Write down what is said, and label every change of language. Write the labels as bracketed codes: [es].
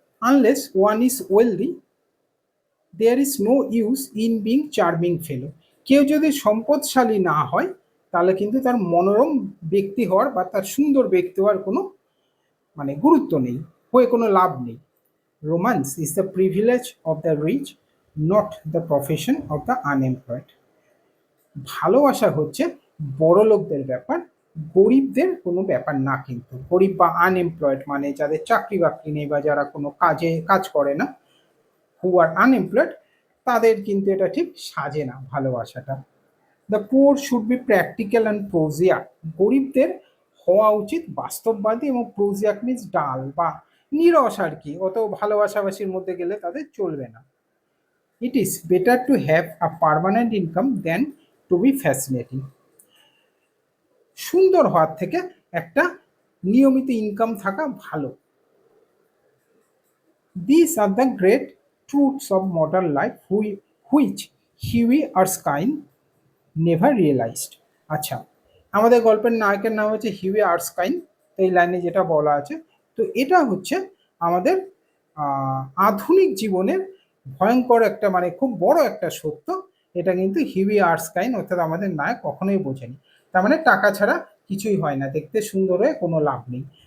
[en] Unless one is wealthy, there is no use in being charming fellow. [bn] কেউ যদি সম্পদশালী না হয়, তাহলে কিন্তু তার মনোরম ব্যক্তি হওয়ার বা তার সুন্দর ব্যক্তি হওয়ার কোনো গুরুত্ব নেই, হয়ে কোনো লাভ নেই। [en] Romance is the privilege of the rich, not the profession of the unemployed. [bn] ভালোবাসা হচ্ছে বড় লোকদের ব্যাপার, গরিবদের কোনো ব্যাপার না। কিন্তু গরিব বা আনএমপ্লয়েড মানে যাদের চাকরি বাকরি নেই বা যারা কোনো কাজ করে না, [en] who are unemployed, [bn] তাদের কিন্তু এটা ঠিক সাজে না ভালোবাসাটা। [en] The poor should be practical and prosaic. [bn] গরিবদের হওয়া উচিত বাস্তববাদী এবং প্রোজিয়াক মিন্স ডাল বা নিরস আর কি, অত ভালোবাসাবাসির মধ্যে গেলে তাদের চলবে না। [en] It is better to have a permanent income than to be fascinating. [bn] সুন্দর হওয়ার থেকে একটা নিয়মিত ইনকাম থাকা ভালো। [en] These are the great truths of modern life which Huey Erskine never realized. [bn] আচ্ছা, আমাদের গল্পের নায়কের নাম হচ্ছে হিউই আর্সকাইন। এই লাইনে যেটা বলা আছে, তো এটা হচ্ছে আমাদের আধুনিক জীবনের ভয়ঙ্কর একটা খুব বড় একটা সত্য। এটা কিন্তু হিউই আর্সকাইন অর্থাৎ আমাদের নায়ক কখনোই বোঝেনি। তার মানে টাকা ছাড়া কিছুই হয় না, দেখতে সুন্দর হয়ে কোনো লাভ নেই।